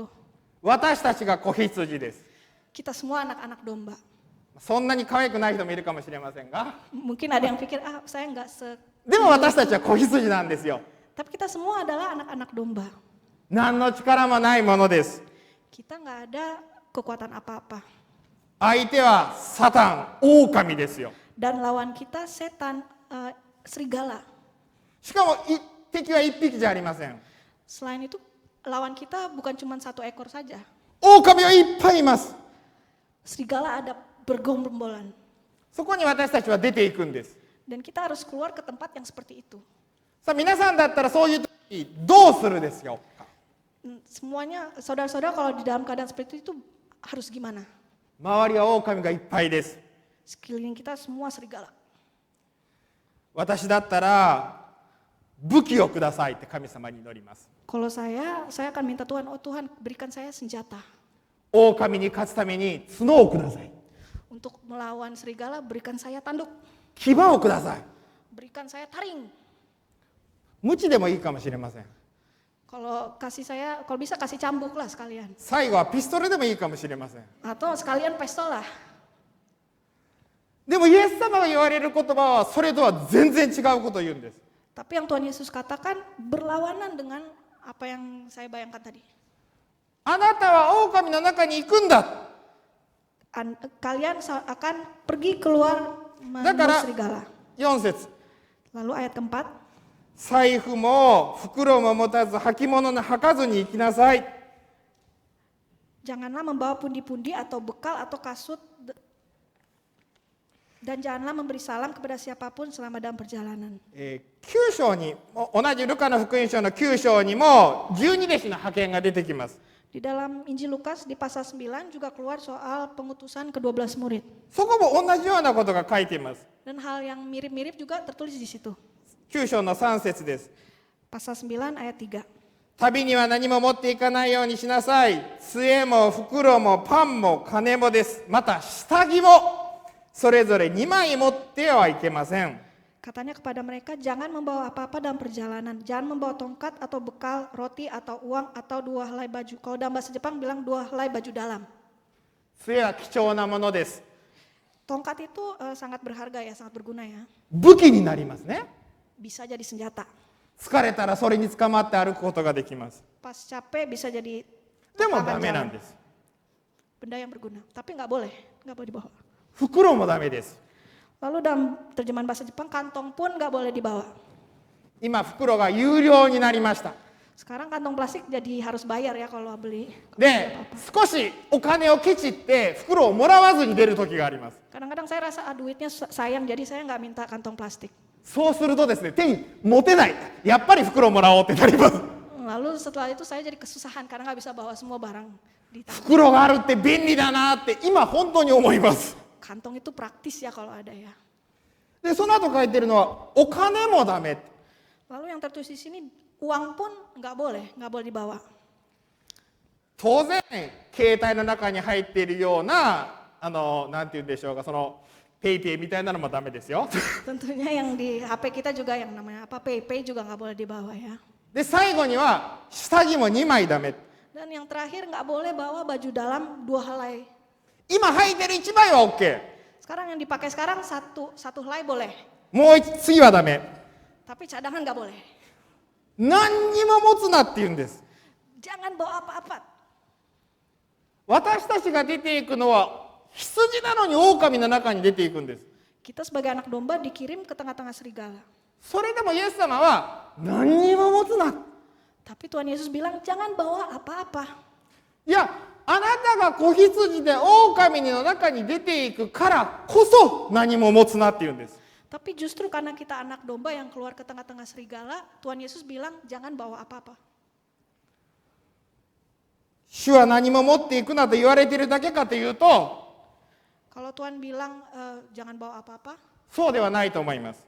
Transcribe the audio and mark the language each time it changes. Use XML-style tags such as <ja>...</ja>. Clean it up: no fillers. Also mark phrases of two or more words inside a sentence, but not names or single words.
<ja>私たちが子羊です。</ja> <id>Kita semua anak-anak domba.</id> <ja>そんなに可愛くない人もいるかもしれませんが、</ja> <id>Mungkin ada yang pikir, saya nggak</id> <ja>でも私たちは子羊なんですよ。</ja> <id>Tapi kita semua adalah anak-anak domba.</id> <ja>何の力もないものです。</ja> <id>Kita nggak ada kekuatan apa-apa.</id> <ja>相手はサタン、狼ですよ。</ja> <id>Dan lawan kita setan, serigala.</id> <ja>しかも敵は一匹じゃありません。</ja> <id>Selain itu, lawan kita bukan cuma satu ekor saja.</id> <ja>狼はいっぱいいます。</ja> <id>Serigala ada bergombolan.</id> <ja>そこに私たちは出ていくんです。</ja> <id>Dan kita harus keluar ke tempat yang seperti itu.</id> <ja>さあ皆さんだったらそういう時どうするですよ。</ja> <id>Semuanya, saudara-saudara kalau di dalam keadaan seperti itu harus gimana?</id> <ja>周りは狼がいっぱいです。</ja> <id>Sekeliling kita semua serigala.</id> <ja>私だったら武器をくださいって神様に祈ります。</ja> <id>Kalau saya akan minta Tuhan, oh Tuhan berikan saya senjata.</id> <ja>狼に勝つために角をください。</ja> <id>Untuk melawan serigala, berikan saya tanduk.</id> <ja>牙をください。</ja> <id>Berikan saya taring.</id> <ja>鞭でもいいかもしれません。</ja> <id>Kalau bisa kasih cambuk lah sekalian.</id> <ja>最後はピストルでもいいかもしれません。</ja> <id>Atau sekalian pistol lah.</id> <ja>でもイエス様が言われる言葉はそれとは全然違うことを言うんです。</ja> <id>Tapi yang Tuhan Yesus katakan berlawanan dengan apa yang saya bayangkan tadi.</id> <ja>あなたは狼の中に行くんだ。</ja> <id>Kalian akan pergi keluar menuju serigala.</id> <ja>4節。</ja> <id>Lalu ayat keempat.</id> <ja>財布も袋も持たず履物の履かずに行きなさい。</ja> <id>Janganlah membawa pundi-pundi atau bekal atau kasut dan janganlah memberi salam kepada siapapun selama dalam perjalanan.</id> <ja>9 章に同じルカの福音書の9章にも12弟子の派遣が出てきます。</ja> <id>Di dalam Injil Lukas di pasal 9 juga keluar soal pengutusan ke-12 murid.</id> <ja>そこも同じようなことが書いています。</ja> <id>Dan hal yang mirip-mirip juga tertulis di situ.</id> <ja>9 章の3節です。</ja> <id>Pasal 9 ayat 3.</id> <ja>旅には何も持っていかないようにしなさい。杖も袋もパンも金もです。また下着もそれぞれ2枚持ってはいけません。</ja> <id>Katanya kepada mereka, jangan membawa apa-apa dalam perjalanan. Jangan membawa tongkat atau bekal, roti atau uang atau 2 helai baju. Kalau dalam bahasa Jepang bilang 2 helai baju dalam.</id> <ja>杖は貴重なものです。</ja> <id>Tongkat itu sangat berharga ya, sangat berguna ya.</id> <ja>武器になりますね。</ja> <id>Bisa jadi senjata.</id> <ja>疲れたらそれに捕まって歩くことができます。</ja> <id>Pas capek bisa jadi</id> <ja>でもダ</ja> <id>tangan</id> <ja>メな</ja> <id>jalan.</id> <ja>んです。</ja> <id>Benda yang berguna. Tapi nggak boleh dibawa.</id> <ja>袋もダメです。</ja> <id>Lalu dalam terjemahan bahasa Jepang, kantong pun nggak boleh dibawa.</id> <ja>今袋が有料になりました。</ja> <id>Sekarang kantong plastik jadi harus bayar ya kalau beli.</id> <ja>で、少しお金をケチって袋をもらわずに出る時があります。</ja> <id>Kadang-kadang saya rasa duitnya sayang, jadi saya nggak minta kantong plastik.</id> <ja>そうするとですね、手に持てない。やっぱり袋をもらおうってなります。</ja> <id>Lalu setelah itu saya jadi kesusahan karena nggak bisa bawa semua barang di tangan.</id> <ja>袋があるって便利だなって今本当に思います。</ja> <id>Kantong itu praktis ya kalau ada ya.</id> <ja>で、その後書いてるのはお金もダメ。</ja> <id>Lalu yang tertulis di sini, uang pun nggak boleh dibawa.</id> <ja>当然携帯の中に入っているようななんて言うんでしょうか、そのペイペイみたいなのもダメですよ。</ja> <id>Tentunya yang di HP kita juga yang namanya PayPay juga nggak boleh dibawa ya.</id> <ja>で、最後には下着も2枚ダメ。</ja> <id>Dan yang terakhir nggak boleh bawa baju dalam 2 helai.</id> <ja>今履いてる1枚は OK。</ja> <id>Sekarang yang dipakai sekarang satu helai boleh,</id> <ja>もう次はダメ。</ja> <id>tapi cadangan nggak boleh.</id> <ja>何にも持つなって言うんです。</ja> <id>Jangan bawa apa-apa.</id> <ja>私たちが出ていくのは羊なのに狼の中に出ていくんです。</ja> <id>Kita sebagai anak domba dikirim ke tengah-tengah serigala.</id> <ja>それでもイエス様は何にも持つな。</ja> <id>Tapi Tuhan Yesus bilang jangan bawa apa-apa.</id> <ja>いや、あなたが子羊で狼の中に出ていくからこそ何も持つなって言うんです。</ja> <id>Tapi justru karena kita anak domba yang keluar ke tengah-tengah serigala, Tuhan Yesus bilang jangan bawa apa-apa.</id> <ja>主は何も持っていくなと言われているだけかというと、</ja> <id>Kalau Tuhan bilang jangan bawa apa-apa,</id> <ja>そうではないと思います。</ja>